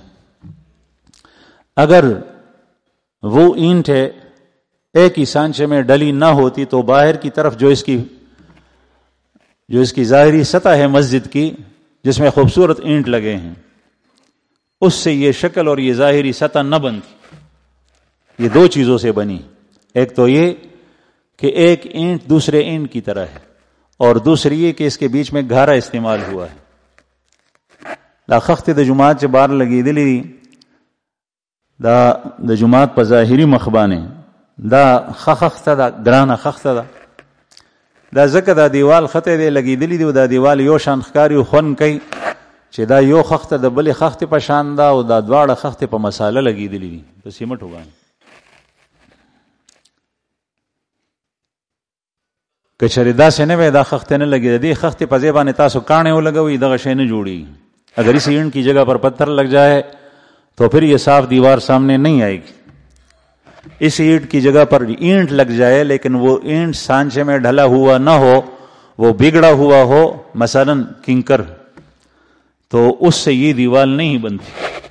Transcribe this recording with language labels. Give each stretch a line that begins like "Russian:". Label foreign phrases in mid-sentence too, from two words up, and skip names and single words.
Urdu: اگر وہ اینٹ ہے ایک ہی سانچے میں ڈلی نہ ہوتی تو باہر کی طرف جو اس کی ظاہری سطح ہے مسجد کی، جس میں خوبصورت اینٹ لگے ہیں، اس سے یہ شکل اور یہ ظاہری سطح نہ بنتی. یہ دو چیزوں سے بنی. ایک تو یہ کہ ایک اینٹ دوسرے اینٹ کی طرح ہے، اور دوسری یہ کہ اس کے بیچ میں گھارا استعمال ہوا ہے.
Pashto: دا خخت د جماعت چې بار لګېدلي دا جماعت په ظاهري مخ باندې دا خخته دا ګرانه خخته ده. دا ځکه دا دیوال خطه دی لګېدلی دی، دا دیوال یو شان ښکاري خون کوي چې دا یو خخته د بلې خختې په شان ده، او دا دواړه خختې په مساله لګېدلی دي په سیمټو باندې. که چېرې داسې نه وی دا خختې نه لګېده، دې خختې په ځای باندې تاسو کاڼې ولګوئ، دغه شی نه جوړېږي.
Urdu: اگر اس اینٹ کی جگہ پر پتھر لگ جائے تو پھر یہ صاف دیوار سامنے نہیں آئے گی. اس اینٹ کی جگہ پر اینٹ لگ جائے لیکن وہ اینٹ سانچے میں ڈھلا ہوا نہ ہو، وہ بگڑا ہوا ہو، مثلا کنکر، تو اس سے یہ دیوار نہیں بنتی.